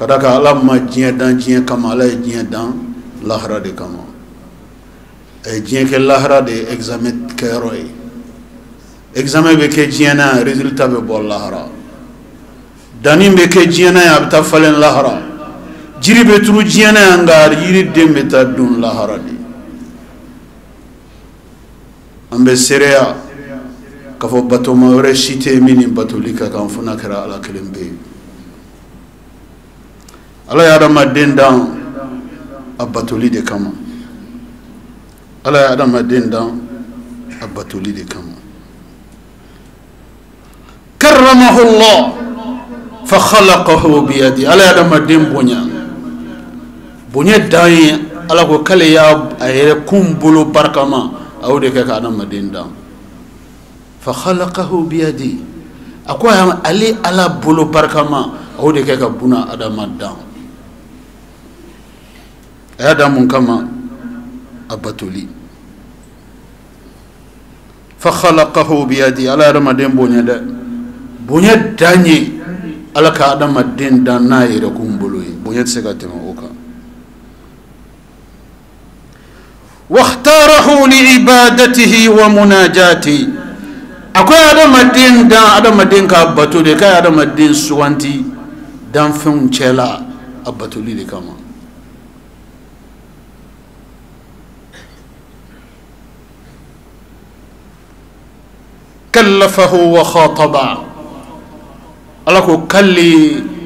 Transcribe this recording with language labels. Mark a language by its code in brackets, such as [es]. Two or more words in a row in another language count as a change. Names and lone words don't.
[bm] d'a kan ala ma diɲɛ dan diɲɛ kama ala ye diɲɛ dan lahara de kama a ye diɲɛ kɛ lahara de ye examen kɛyɔrɔ ye examen bɛ kɛ diɲɛ na yan résultat bɛ bɔ lahara danni bɛ kɛ diɲɛ na yan a bɛ taa falen lahara jiri bɛ turu diɲɛ na yan nka yiriden bɛ taa dun lahara de an bɛ seereya k'a fɔ batoma wɛrɛ si tɛ yen min ni batoli ka kan fo n'a kɛra ala kelen bɛ yen ala ye adamaden dan a batoli de kama ala ye adamaden dan a batoli de kama [ar] كرمه الله فخلقه بيده [bm] ala ye adamaden bonya dan ye ala ko k'ale y'a yɛrɛ kun bolo barikama a y'o de kɛ ka adamaden dan [ar] فخلقه بيده [bm] a ko ale ala bolo barikama a y'o de kɛ ka buna adama dan a y'a dan mun kama a batoli [ar] فخلقه بيده [bm] ala ye adamaden bonya dɛ bonya dan ye ala ka adamaden dan n'a yɛrɛ kun bolo ye bonya tɛ se ka tɛmɛ o kan [ar] واختاره لعبادته ومناجاته [bm] akoy adamaden dan adamaden ka bato de kay adamaden suwanti dan fɛnw cɛla a batoli de kama [ar] كلفه وخاطبه [bm] ala ko kalli